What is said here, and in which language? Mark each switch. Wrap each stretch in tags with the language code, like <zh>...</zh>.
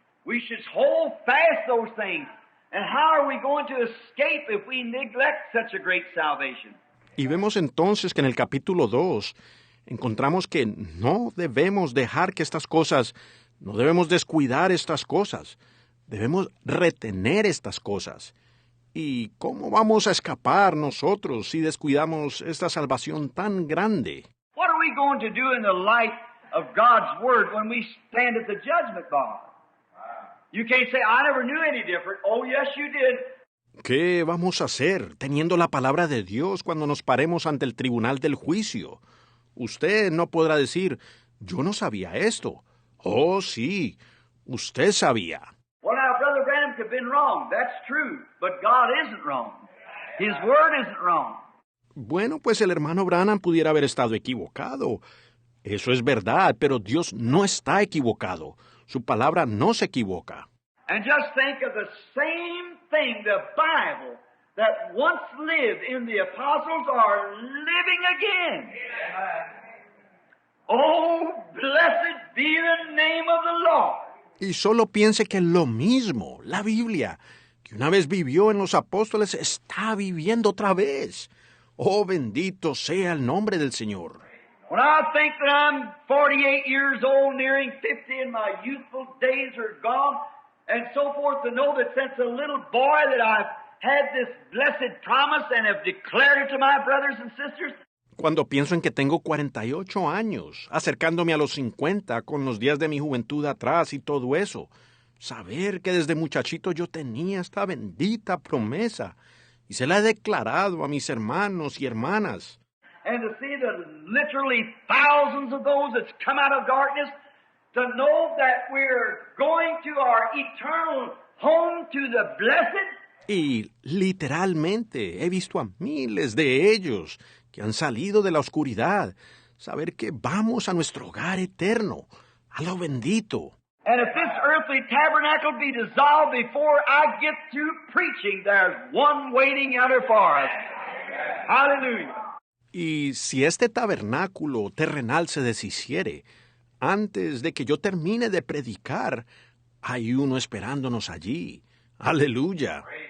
<en>We should hold fast those things. And how are we going to escape if we neglect such a great salvation?</en> <es>Y vemos entonces que en el capítulo 2 encontramos que no debemos dejar que estas cosas, no debemos descuidar estas cosas, debemos retener estas cosas. ¿Y cómo vamos a escapar nosotros si descuidamos esta salvación tan grande?</es> <en>What are we going to do in the light of God's Word when we stand at the judgment bar. You can't say, I never knew any different. Oh, yes, you did.</en> <es>¿Qué vamos a hacer teniendo la palabra de Dios cuando nos paremos ante el tribunal del juicio? Usted no podrá decir, yo no sabía esto. Oh, sí, usted sabía.</es> <en>Well, now, Brother Branham could have been wrong. That's true. But God isn't wrong. His Word isn't wrong.</en> <es>Bueno, pues el hermano Branham pudiera haber estado equivocado. Eso es verdad, pero Dios no está equivocado. Su palabra no se equivoca.</es> <en>And just think of the same thing, the Bible, that once lived in the apostles are living again. Oh, blessed be the name of the Lord.</en> <es>Y solo piense que lo mismo, la Biblia, que una vez vivió en los apóstoles, está viviendo otra vez. Oh, bendito sea el nombre del Señor.</es> <en>When I think that I'm 48 years old, nearing 50, and my youthful days are gone, and so forth, to know that since a little boy that I've had this blessed promise and have declared it to my brothers and sisters.</en> <es>Cuando pienso en que tengo 48 años, acercándome a los 50 con los días de mi juventud atrás y todo eso, saber que desde muchachito yo tenía esta bendita promesa y se la he declarado a mis hermanos y hermanas.</es> <en>And to see the literally thousands of those that's come out of darkness, to know that we're going to our eternal home to the blessed.</en> <es>Y literalmente he visto a miles de ellos que han salido de la oscuridad, saber que vamos a nuestro hogar eterno, a lo bendito.</es> <en>And if this earthly tabernacle be dissolved before I get through preaching, there's one waiting out there for us. Hallelujah.</en> <es>Y si este tabernáculo terrenal se deshiciere, antes de que yo termine de predicar, hay uno esperándonos allí. Aleluya.</es>